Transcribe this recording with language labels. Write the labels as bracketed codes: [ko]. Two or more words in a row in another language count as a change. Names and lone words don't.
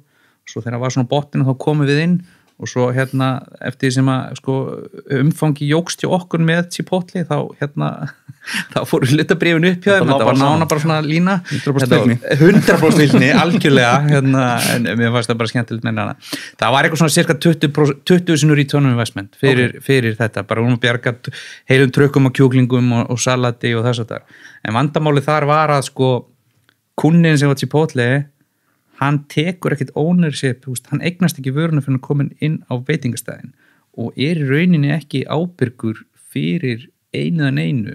[is] Svo þegar það var svona botnin þá komum við inn og svo eftir því sem að sko umfangi jókst hjá okkur með Chipotle þá fóru hlutabréfin upp hjá þeim, þetta var nána bara svona lína 100% vilni, algjörlega en mér fannst það bara skemmtilegt með hana. Það var eitthvað svona cirka 20 [en] return on investment [is] fyrir þetta, bara að bjarga heilum trökkum og kjúklingum og salati og þess að það. En vandamálið þar var að sko kunnin sem var Chipotle hann tekur ekkert ownership, hann eignast ekki vöruna fyrir að koma inn á veitingastæðin og í rauninni ekki ábyrgur fyrir einu eða neinu.